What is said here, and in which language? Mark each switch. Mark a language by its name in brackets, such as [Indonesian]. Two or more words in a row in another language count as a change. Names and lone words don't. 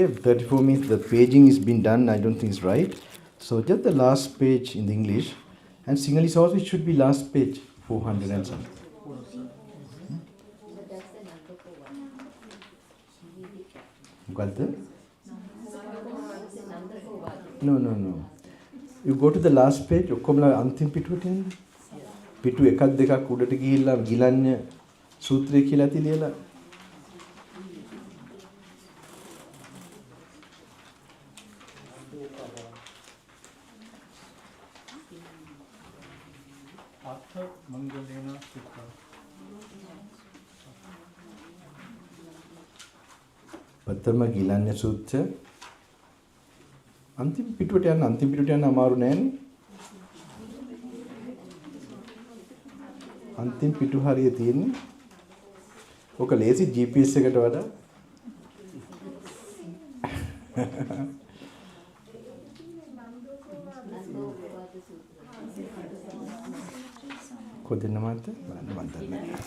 [English] 34 means the paging has been done, I don't think it's right. So just the last page in the English. And Sinhalese also it should be last page, 400 and something. Got that? No. You go to the last page, [Sinhala] ඔක්කොමලා අන්තිම පිටුවට එන්න. පිටු එකක් දෙකක් උඩට ගිහිල්ලා ගිලන්‍ය සූත්‍රය කියලා ඇති ලියලා. Attanagalla Sutta. පතම ගිලන්‍ය සූත්‍රය අන්තිම පිටුවට යන්න අමාරු නෑනේ. අන්තිම පිටු හරිය තියෙන්නේ. ඔක ලේසි GPS එකට වඩා. කොහෙන්ද මාත් මන් දන්නේ.